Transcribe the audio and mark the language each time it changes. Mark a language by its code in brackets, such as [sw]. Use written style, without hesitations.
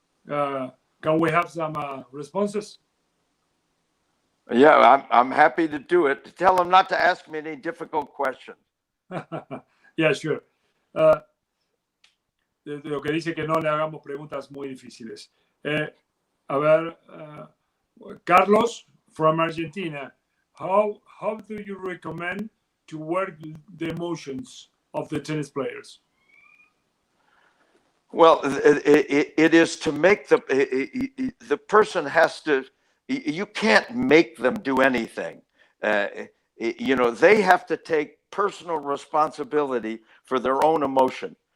[en] Can we have some responses? Yeah, I'm happy to do it. Tell them not to ask me any difficult questions. Yeah, sure. [es] Lo que dice que no le hagamos preguntas muy difíciles. A ver, Carlos from Argentina. [en] How do you recommend to work the emotions of the tennis players? Well, it is to make the person has to. You can't make them do anything. They have to take personal responsibility for their own emotion.